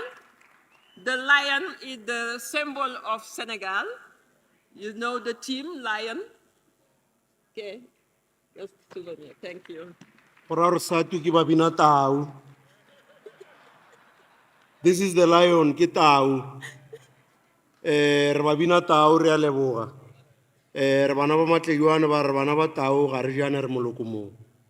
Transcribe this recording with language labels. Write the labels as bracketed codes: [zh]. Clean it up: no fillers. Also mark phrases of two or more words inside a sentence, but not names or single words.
[en] The lion is the symbol of Senegal. You know the team, lion. Okay, just souvenir, thank you. [tn] SADTU ki babina tau. [en] This is the lion [tn] ki tau. Re babina tau re a leboga. Re bana ba matleduane ba re bana ba tau ga re jane re moloko moo.